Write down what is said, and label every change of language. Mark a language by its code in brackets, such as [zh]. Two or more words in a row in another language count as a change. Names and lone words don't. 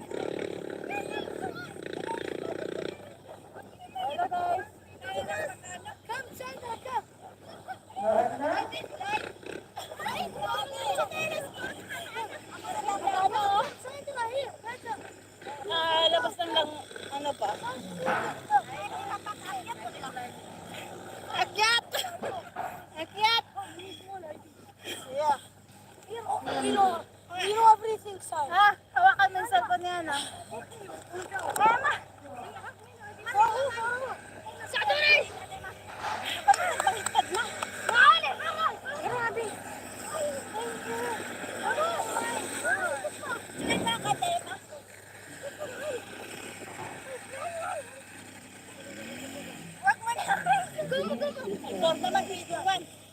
[en] Hello, guys. Come, Sandra, come. [tl] Ano, oh? [en] Sandra, here. Sandra. [tl] Labas lang, ano pa? Akyat! Akyat! [en] Yeah. You know everything, son. [tl] Ha? Hawakan mo yung cellphone niya, no? Emma! Sandra! Baliktad na. Grabe. Tor naman, [en] video one.